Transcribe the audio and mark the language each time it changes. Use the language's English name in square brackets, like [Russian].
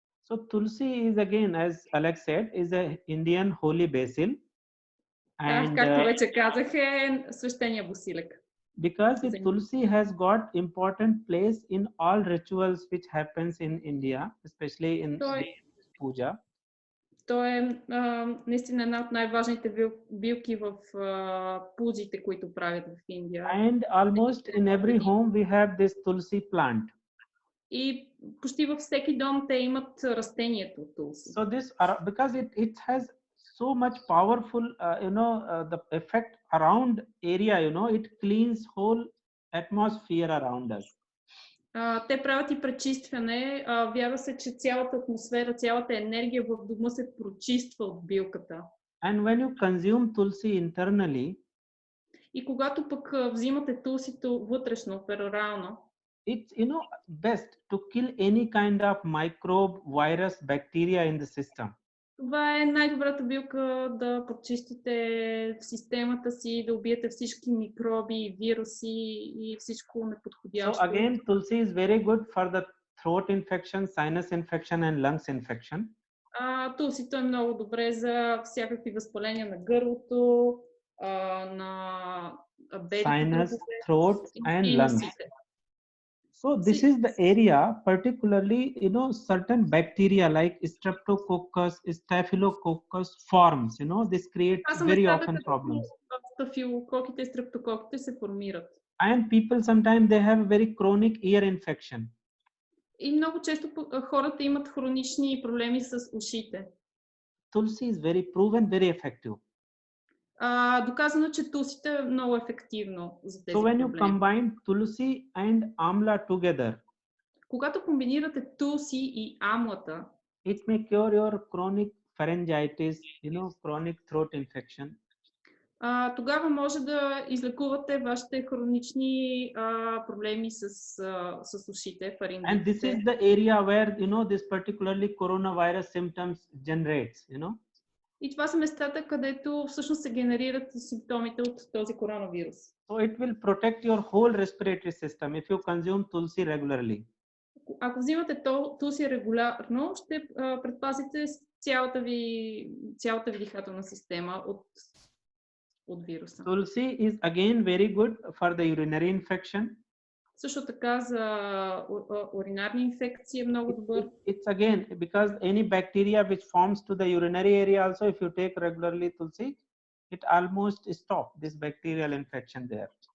[English] So tulsi is again, as Alex said, is a Indian holy basil. [Bulgarian] And както вече казах, е свещения босилек. [English] Because tulsi has got important place in all rituals which happens in India, especially in puja. [Bulgarian] Той е наистина една от най-важните билки в пуджите, които правят в Индия. [English] And almost in every home we have this tulsi plant. [Bulgarian] И почти във всеки дом те имат растението tulsi. [English] So this because it has so much powerful the effect around area, it cleans whole atmosphere around us. [Bulgarian] Те правят и пречистване. Вярва се, че цялата атмосфера, цялата енергия в дома се прочиства от билката. [English] And when you consume tulsi internally, [Bulgarian] И когато пък взимате тулсито вътрешно, перорално, [English] it's best to kill any kind of microbe, virus, bacteria in the system. [Bulgarian] това е най-добрата билка да почистите в системата си, да убиете всички микроби, вируси и всичко неподходящо. [English] So again, tulsi is very good for the throat infection, sinus infection and lungs infection. [Bulgarian] Тулсито е много добре за всякакви възпаления на гърлото, на бедите, [English] Sinus, throat and lungs. So this is the area, particularly, certain bacteria like Streptococcus, Staphylococcus forms, this creates very often problems. [Bulgarian] Стафилококите и стрептококите се формират. [English] And people sometimes they have very chronic ear infection. [Bulgarian] И много често хората имат хронични проблеми с ушите. [English] Tulsi is very proven, very effective. [Bulgarian] Доказано, че тулсите е много ефективно за тези [English] So when you [Bulgarian] проблеми. [English] combine tulsi and amla together, [Bulgarian] Когато комбинирате тулси и амлата, [English] it may cure your chronic pharyngitis, chronic throat infection. [Bulgarian] тогава може да излекувате вашите хронични проблеми с ушите, [English] And this is [Bulgarian] фарингитите. [English] the area where this particularly coronavirus symptoms generates. [Bulgarian] И това са местата, където всъщност се генерират симптомите от този коронавирус. [English] So it will protect your whole respiratory system if you consume tulsi regularly. [Bulgarian] Ако взимате тулси регулярно, ще предпазите цялата ви дихателна система от вируса. [English] Tulsi is again very good for the urinary infection. [Bulgarian] Също така за уринарни инфекции е много добър. [English] It's again because any bacteria which forms to the urinary area also, if you take regularly tulsi, it almost stop this bacterial infection there.